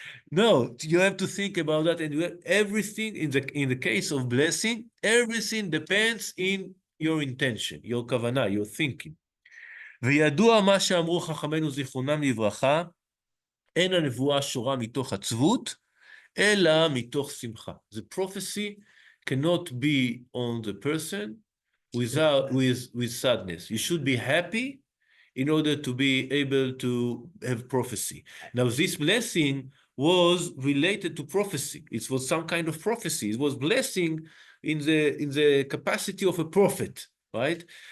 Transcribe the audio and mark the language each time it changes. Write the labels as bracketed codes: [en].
[en] No, you have to think about that, and everything in the case of blessing, everything depends in your intention, your kavanah, your thinking. [he] וידוע מה שאמרו חכמינו זיכרונם לברכה, אין הנבואה שורה מתוך עצבות, אלא מתוך שמחה. [en] The prophecy cannot be on the person with sadness. You should be happy in order to be able to have prophecy. Now, this blessing was related to prophecy. It was some kind of prophecy. It was blessing in the capacity of a prophet, right?